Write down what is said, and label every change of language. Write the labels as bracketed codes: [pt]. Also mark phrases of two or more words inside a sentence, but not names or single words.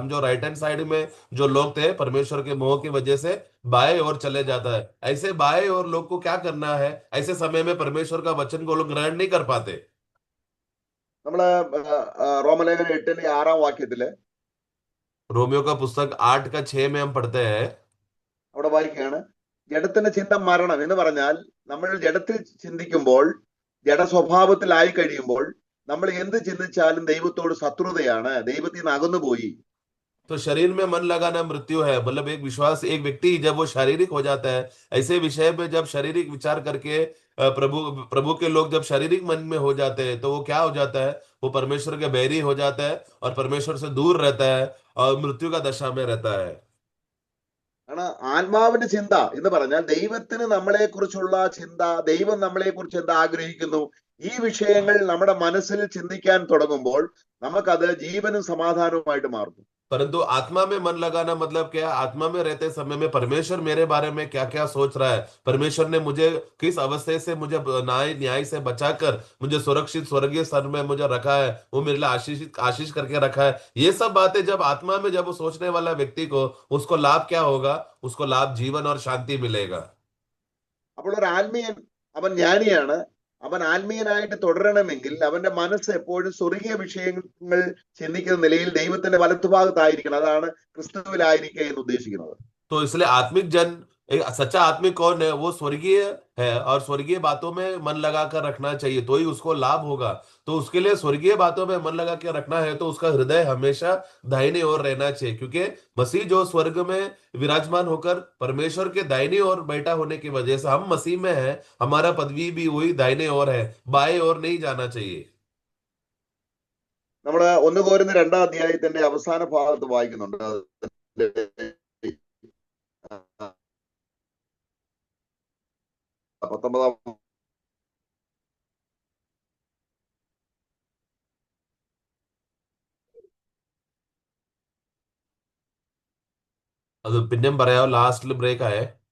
[hi] हम जो [en] right hand side [hi] में जो लोग थे परमेश्वर के मोह की वजह से बाएं ओर चले जाता है। ऐसे बाएं ओर लोग को क्या करना है, ऐसे समय में परमेश्वर का वचन को लोग ग्रहण नहीं कर पाते। [ml] നമ്മള് റോമലേഖനം 8:6 [hi] रोमियो का पुस्तक 8:6 में हम पढ़ते हैं, [ml] അവിടെ വായിക്കുകയാണ്, ജഡത്തിന്റെ ചിന്ത മരണം എന്ന് പറഞ്ഞാൽ നമ്മൾ ജഡത്തിൽ ചിന്തിക്കുമ്പോൾ, ജഡ സ്വഭാവത്തിലായി കഴിയുമ്പോൾ നമ്മൾ എന്ത് ചിന്തിച്ചാലും ദൈവത്തോട് ശത്രുതയാണ്, ദൈവത്തിൽ നിന്ന് അകന്നുപോയി. [hi] तो शरीर में मन लगाना मृत्यु है। मतलब एक विश्वास, एक व्यक्ति जब वो शारीरिक हो जाता है, ऐसे विषय में जब शारीरिक विचार करके प्रभु प्रभु के लोग जब शारीरिक मन में हो जाते हैं, तो वो क्या हो जाता है, वो परमेश्वर के बैरी हो जाता है और परमेश्वर से दूर रहता है और मृत्यु का दशा में रहता है। [ml] കാരണം ആത്മാവിന്റെ ചിന്ത എന്ന് പറഞ്ഞാൽ ദൈവത്തിന് നമ്മളെ കുറിച്ചുള്ള ചിന്ത, ദൈവം നമ്മളെ കുറിച്ച് എന്താ ആഗ്രഹിക്കുന്നു, ഈ വിഷയങ്ങൾ നമ്മുടെ മനസ്സിൽ ചിന്തിക്കാൻ തുടങ്ങുമ്പോൾ നമുക്കത് ജീവനും സമാധാനവുമായിട്ട് माറുന്നു. [hi] परंतु आत्मा में मन लगाना मतलब क्या है? आत्मा में रहते समय में परमेश्वर मेरे बारे में क्या क्या सोच रहा है, परमेश्वर ने मुझे किस अवस्था से, मुझे न्याय न्याय से बचाकर मुझे सुरक्षित स्वर्गीय स्तर में मुझे रखा है, वो मेरे लिए आशीष आशीष करके रखा है, ये सब बातें जब आत्मा में जब वो सोचने वाला व्यक्ति को, उसको लाभ क्या होगा? उसको लाभ जीवन और शांति मिलेगा। [ml] അപ്പോൾ ഒരു ആത്മീയൻ, അവൻ ജ്ഞാനിയാണ്, അവൻ ആത്മീയനായിട്ട് തുടരണമെങ്കിൽ അവന്റെ മനസ്സ് എപ്പോഴും സ്വർഗീയ വിഷയങ്ങൾ ചിന്തിക്കുന്ന നിലയിൽ ദൈവത്തിന്റെ വലത്തുഭാഗത്തായിരിക്കണം. അതാണ് ക്രിസ്തുവിലായിരിക്കുക എന്ന് ഉദ്ദേശിക്കുന്നത്. [hi] तो इसलिए आत्मिक जन, एक सच्चा आत्मिक कौन है? वो स्वर्गीय है और स्वर्गीय बातों में मन लगा कर रखना चाहिए, तो ही उसको लाभ होगा। तो उसके लिए स्वर्गीय बातों में मन लगा के रखना है तो उसका हृदय हमेशा दाहिनी ओर रहना चाहिए, क्योंकि मसीह जो स्वर्ग में विराजमान होकर परमेश्वर के दाहिनी ओर बैठा होने की वजह से हम मसीह में है, हमारा पदवी भी वही दाहिने ओर है, बाएं ओर नहीं जाना चाहिए। [ml] നമ്മള് 1 കോരിന്ത്യർ 2-ാം അധ്യായത്തിന്റെ അവസാന ഭാഗത്ത് വായിക്കുന്നുണ്ട്. 19-ാം അത് പിന്നെയും പറയാം, ലാസ്റ്റിൽ ബ്രേക്ക് ആയേ.